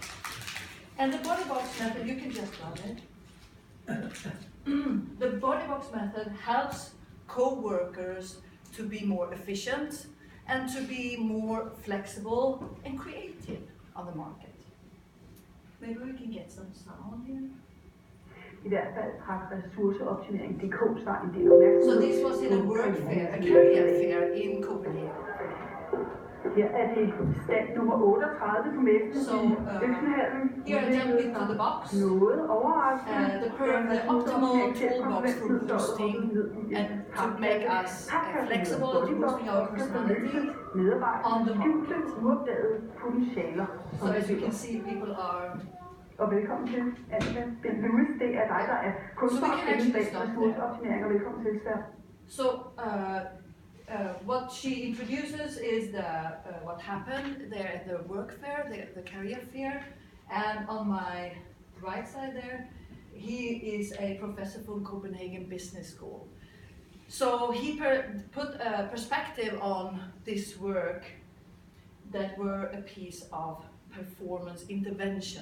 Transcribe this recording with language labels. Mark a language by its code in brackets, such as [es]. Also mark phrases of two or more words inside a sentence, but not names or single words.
[en] And the Body Box Method, you can just run it. The Body Box Method helps co-workers to be more efficient and to be more flexible and creative on the market. Maybe we can get some sound here. [da] I hvert fald har ressourceoptimering.dk så en del opmærksomhed. [en] So this was in a work fair, a career fair in Copenhagen. [da] Her er det stand nummer 38 på messen So, i Øksenhallen. [en] Here I jump into the box. [da] Noget overraskende. [en] The optimal toolbox for boosting and to make us flexible, to boosting our personality on the market. [da] Uopdagede potentialer. [en] So as you can see, people are. [da] Og velkommen til Annika Bent Lewis. Det er dig, der er kunstner inden bag ressourceoptimering, og velkommen til Svær. [en] So what she introduces is what happened there at the work fair, the career fair, and on my right side there, he is a professor from Copenhagen Business School. So he put a perspective on this work that were a piece of performance intervention.